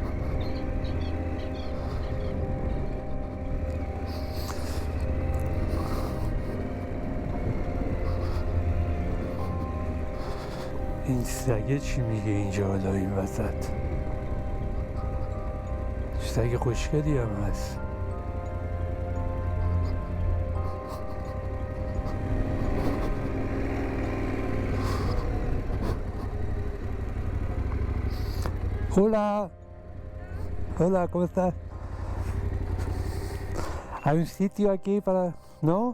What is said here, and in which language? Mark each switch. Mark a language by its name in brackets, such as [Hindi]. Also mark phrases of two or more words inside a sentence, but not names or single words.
[Persian] این سگه چی میگه اینجا حالا این وسط؟ سگ خوشگلی هم هست. [Spanish] Hola. Hola, ¿cómo estás? ¿Hay un sitio aquí para...? ¿No?